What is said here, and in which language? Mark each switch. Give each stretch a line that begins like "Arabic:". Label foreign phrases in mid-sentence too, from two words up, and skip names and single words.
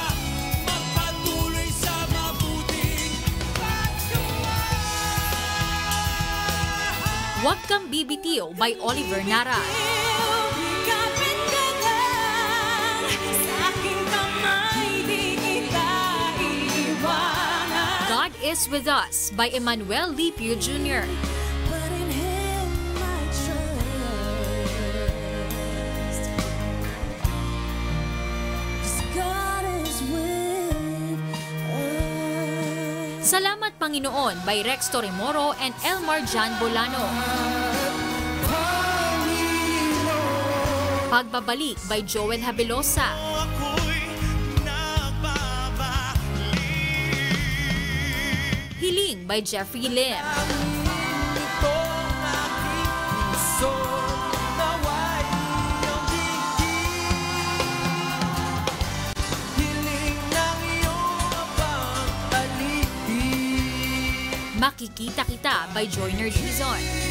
Filipino: Magpatuloy sa mabuting paggawa. Huwag Kang Bibitiw by Oliver Nara. Kapit ka lang sa aking kamay, di kita iwanan. God is With Us by Emmanuel Lipio Jr.
English: But in Him I trust. 'Cause God is with us.
Filipino: Salamat Panginoon by Rex Torremoro and Elmar Jan Bolano. Pagbabalik by Joel Habelosa. Hiling by Jeffrey Lim. Makikita Kita by Joyner Dizon.